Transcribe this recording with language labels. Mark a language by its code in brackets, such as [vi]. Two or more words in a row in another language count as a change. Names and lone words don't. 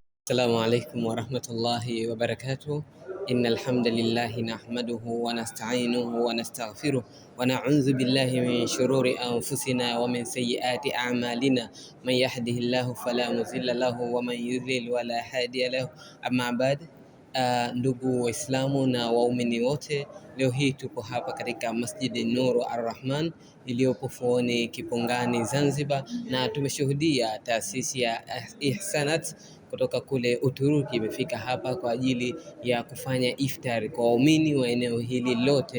[ar] السلام عليكم ورحمة الله وبركاته. إن الحمد لله نحمده ونستعينه ونستغفره ونعوذ بالله من شرور أنفسنا ومن سيئات أعمالنا. من يهده الله فلا مضل له ومن يضلل ولا هادي له. أما بعد, [sw] ndugu Waislamu na waumini wote, leo hii tupo hapa katika Masjidi Nuru Ar-Rahman iliyopo Fuoni Kipungani Zanzibar, na tumeshuhudia taasisi ya Ihsanat kutoka kule Uturuki imefika hapa kwa ajili ya kufanya iftari kwa waumini wa eneo hili lote.